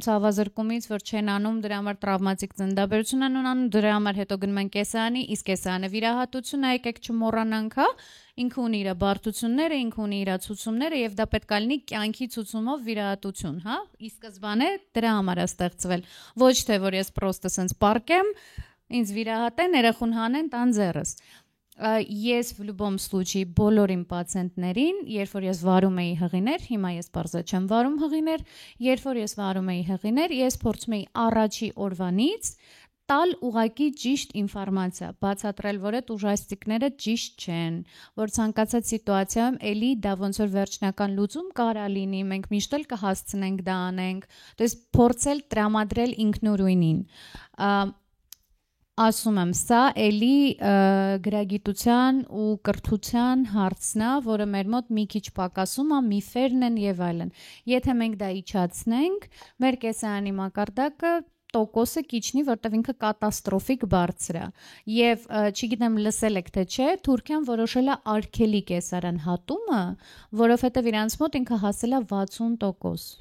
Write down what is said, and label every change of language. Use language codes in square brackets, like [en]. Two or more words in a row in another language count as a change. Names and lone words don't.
[hy] ցավազրկումից, որ չեն անում դրա համար տրավմատիկ ծննդաբերություն են ունենում, դրա համար հետո գնում են կեսարանի, իսկ կեսարանը վիրահատություն է, եկեք չմոռանանք, հա, ինքը ունի իր բարդությունները, ինքը ունի իր ցուցումները եւ դա պետք է լինի կյանքի ցուցումով վիրահատություն, հա, ի սկզբանե դրա համար է ստեղծվել, ոչ թե որ ես պրոստը սենց պարկեմ, ինձ վիրահատեն, երախուն հանեն, տան ձեռս։ Ես [ru] в любом случае [hy] բոլոր իմ պացիենտներին, երբ որ ես վարում էի հղիներ, հիմա ես պարզա չեմ վարում հղիներ, երբ որ ես վարում էի հղիներ, ես փորձում էի առաջի օրվանից տալ ուղակի ճիշտ ինֆորմացիա, բացատրել, որ այդ ուժաստիկները ճիշտ չեն, որ ցանկացած սիտուացիայում էլի դա ոնց որ վերջնական լուծում կարա լինի, մենք միշտ էլ կհասցնենք դա անենք, [ru] то есть [hy] փորձել տրամադրել ինքնուրույնին։ Ասում եմ, սա էլի գրագիտության ու կրթության հարցն է, որը մեր մոտ մի քիչ պակասում է, միֆերն են եւ այլն։ Եթե մենք դա իջացնենք, մեր կեսարանի մակարդակը տոկոսը կիչնի, որտեղ ինքը կատաստրոֆիկ բարձր է։ Եվ չգիտեմ լսել եք թե չէ, Թուրքիան որոշել է արգելի կեսարան հատումը, որովհետեւ իրանց մոտ ինքը հասել է 60%։